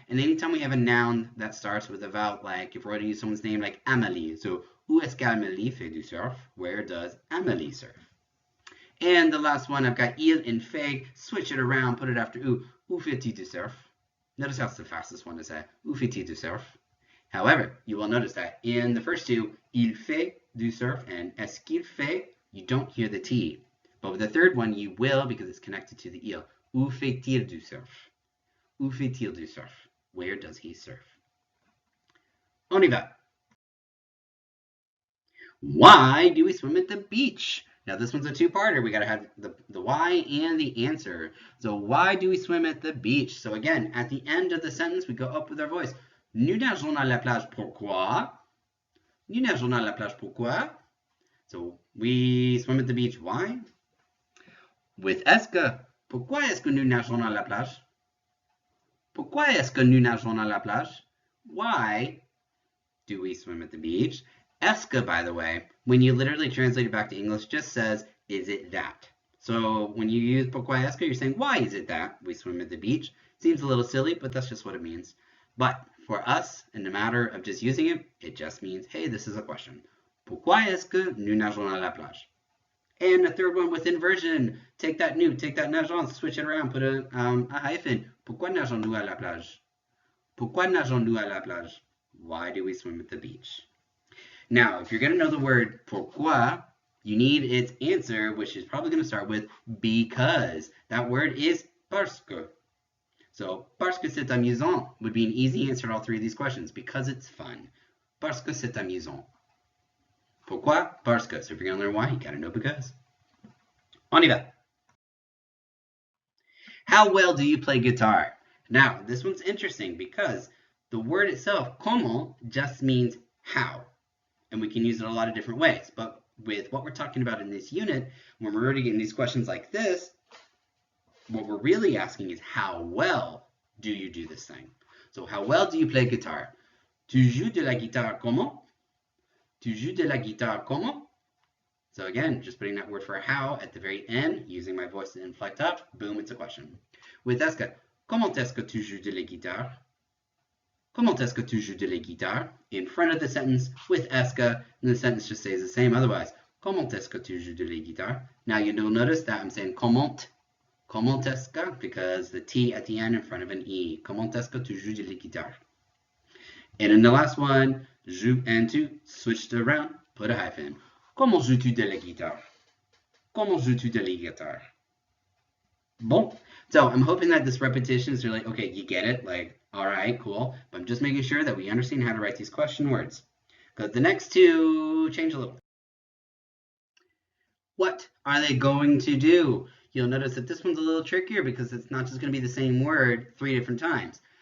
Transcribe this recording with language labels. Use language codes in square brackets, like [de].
[en] And anytime we have a noun that starts with a vowel, like if we're going to use someone's name like Amélie. So, [fr] où est-ce qu'Amélie fait du surf? [en] Where does Amélie surf? And the last one, I've got il and fait. Switch it around, put it after où. [fr] Où fait-il du surf? [en] Notice that's the fastest one to say. [fr] Où fait-il du surf? [en] However, you will notice that in the first two, [fr] il fait du surf, [en] and [fr] est-ce qu'il fait, [en] you don't hear the T. But with the third one, you will because it's connected to the il. [fr] Où fait-il du surf? Où fait-il du surf? [en] Where does he surf? [fr] On y va. [en] Why do we swim at the beach? Now this one's a two-parter. We gotta have the why and the answer. So why do we swim at the beach? So again, at the end of the sentence, we go up with our voice. [fr] Nous nageons à la plage pourquoi? Nous nageons à la plage pourquoi? [en] So we swim at the beach. Why? With est-ce que. [fr] Pourquoi est-ce que nous nageons à la plage? Pourquoi est-ce que nous nageons à la plage? [en] Why do we swim at the beach? Est-ce que, by the way, when you literally translate it back to English, just says, is it that? So when you use pourquoi est-ce que, you're saying, why is it that we swim at the beach? Seems a little silly, but that's just what it means. But for us, in the matter of just using it, it just means, hey, this is a question. [fr] Pourquoi est-ce que nous nageons à la plage? [en] And the third one with inversion, take that nous, take that nageons, switch it around, put a hyphen. [fr] Pourquoi nageons-nous à la plage? Pourquoi nageons-nous à la plage? [en] Why do we swim at the beach? Now, if you're going to know the word pourquoi, you need its answer, which is probably going to start with because. That word is parce que. So, [fr] parce que c'est amusant [en] would be an easy answer to all three of these questions, because it's fun. [fr] Parce que c'est amusant. Pourquoi? Parce que. [en] So if you're going to learn why, you got to know because. [fr] On y va. [en] How well do you play guitar? Now, this one's interesting because the word itself, comment, just means how. And we can use it a lot of different ways. But with what we're talking about in this unit, when we're already getting these questions like this, what we're really asking is how well do you do this thing? So how well do you play guitar? [fr] Tu joues de la guitare comment? Tu joues de la guitare comment? [en] So again, just putting that word for how at the very end, using my voice to inflect up, boom, it's a question. [fr] With est-ce que, comment est-ce que tu joues de la guitare? Comment est-ce que tu joues de la guitare? [en] In front of the sentence with est-ce que, and the sentence just stays the same otherwise. Comment est-ce que tu joues de la guitare? Now you'll notice that I'm saying comment est-ce que, because the T at the end in front of an E. [fr] Comment est-ce que tu joues de la guitare? [en] And in the last one, joue and tu, switched around, put a hyphen. [fr] Comment joues-tu de la guitare? Comment joues-tu de la guitare? Bon. [en] So I'm hoping that this repetition is really, okay, you get it, like, all right, cool. But I'm just making sure that we understand how to write these question words. Because the next two change a little. What are they going to do? You'll notice that this one's a little trickier because it's not just going to be the same word 3 different times.